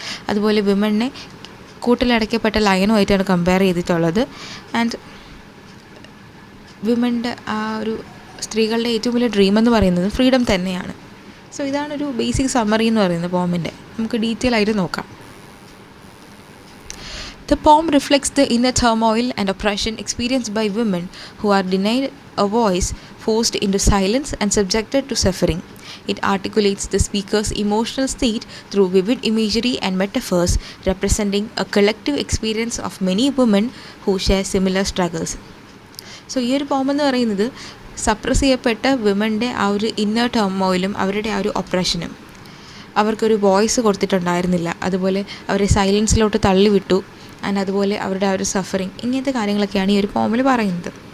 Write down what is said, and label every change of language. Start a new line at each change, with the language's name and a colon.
Malayalam: അതുപോലെ വിമണിനെ കൂട്ടിലടയ്ക്കപ്പെട്ട ലയനുമായിട്ടാണ് കമ്പയർ ചെയ്തിട്ടുള്ളത്. ആൻഡ് വിമണിൻ്റെ ആ ഒരു സ്ത്രീകളുടെ ഏറ്റവും വലിയ ഡ്രീം എന്ന് പറയുന്നത് ഫ്രീഡം തന്നെയാണ്. സോ ഇതാണൊരു ബേസിക് സമ്മറി എന്ന് പറയുന്നത് പോമിൻ്റെ. നമുക്ക് ഡീറ്റെയിൽ ആയിട്ട് നോക്കാം.
English: The poem reflects the inner turmoil and oppression experienced by women who are denied a voice, forced into silence and subjected to suffering. It articulates the speaker's emotional state through vivid imagery and metaphors, representing a collective experience of many women who share similar struggles.
Malayalam: So ഈ ഒരു പോം എന്ന് പറയുന്നത് suppress ചെയ്യപ്പെട്ട വിമൻ്റെ ആ ഒരു inner ടർമോയിലും അവരുടെ ആ ഒരു ഒപ്രഷനും, അവർക്കൊരു വോയിസ് കൊടുത്തിട്ടുണ്ടായിരുന്നില്ല, അതുപോലെ അവരെ സൈലൻസിലോട്ട് തള്ളിവിട്ടു, ആൻഡ് അതുപോലെ അവരുടെ ആ ഒരു സഫറിങ്, ഇങ്ങനത്തെ കാര്യങ്ങളൊക്കെയാണ് ഈ ഒരു പോമിൽ പറയുന്നത്.